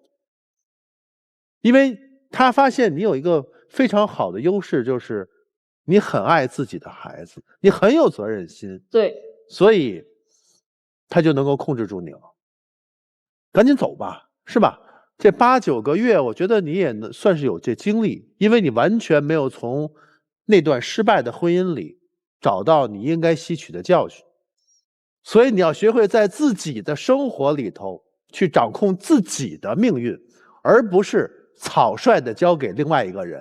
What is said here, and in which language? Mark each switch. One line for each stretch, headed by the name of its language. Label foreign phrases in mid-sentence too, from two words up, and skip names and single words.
Chinese: 因為他發現你有一個非常好的優勢，就是你很愛自己的孩子，你很有責任心。對，所以他就能夠控制住你了。趕緊走吧，是吧？這8、9 個月，我覺得你也算是有這經歷，因為你完全沒有從那段失敗的婚姻裡找到你應該吸取的教訓。所以你要學會在自己的生活裡頭去掌控自己的命運，而不是草率的交給另外一個人。